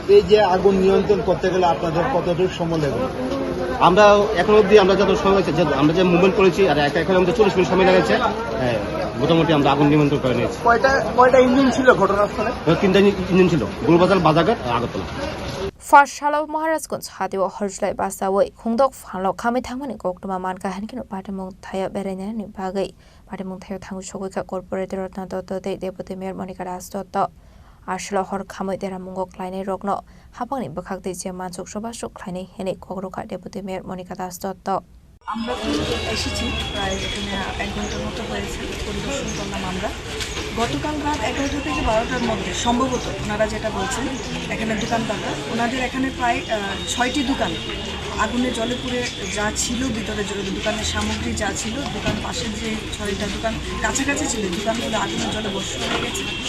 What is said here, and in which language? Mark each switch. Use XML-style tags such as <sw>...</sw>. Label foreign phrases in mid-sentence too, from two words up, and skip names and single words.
<bn>এই যে আগুন নিয়ন্ত্রণ করতে গেলে আপনাদের কতটুকু সময় লাগবে? আমরা এখন অবধি আমরা যত সময় হয়েছে আমরা যে মুভমেন্ট করেছি আর এখন আমাদের 40 মিনিট সময় লেগেছে, মোটামুটি আমরা আগুন নিয়ন্ত্রণ করে নিয়েছি। কয়টা ইঞ্জিন ছিল ঘটনাস্থলে? 3টা ইঞ্জিন ছিল, গুলবাজার, বাজারঘাট, আগরতলা।</bn> <trp>ফার্স্টশালাव महाराजगंज हातिव हरज्लाय बासावै खुंदक फांलाव खामै थांमानि गक्तमा मानका हानकिनो पाटेमुं थाया बेरायनायनि बागै पाटेमुं थायाव थांगु सगैखा कर्पोरेटर रत्न दत्त दे</trp> <en>deputy mayor</en> <trp>मनिका दास दत्त आसला हर खामै देरा मुंगो ख्लायनाय रगनो हापांनि बखागदै जे मानसुक सभासु ख्लायनाय हेने कग्रखा</trp> <en>deputy mayor</en> <trp>मनिका दास दत्त।</trp> <bn>আমরা এসেছি প্রায় এখানে 1 ঘন্টার মতো হয়েছে, পরিদর্শন করলাম আমরা। গতকাল রাত 11টা থেকে 12টার মধ্যে সম্ভবত ওনারা যেটা বলছেন এখানে দোকানদাররা, ওনাদের এখানে প্রায় 6টি দোকান আগুনে জলে পুড়ে যা ছিল ভিতরে দোকানের সামগ্রী যা ছিল, দোকান পাশের যে 6টা দোকান কাছাকাছি ছিল দোকানগুলো আগুনের জলে ভস্ম হয়ে গেছে।</bn>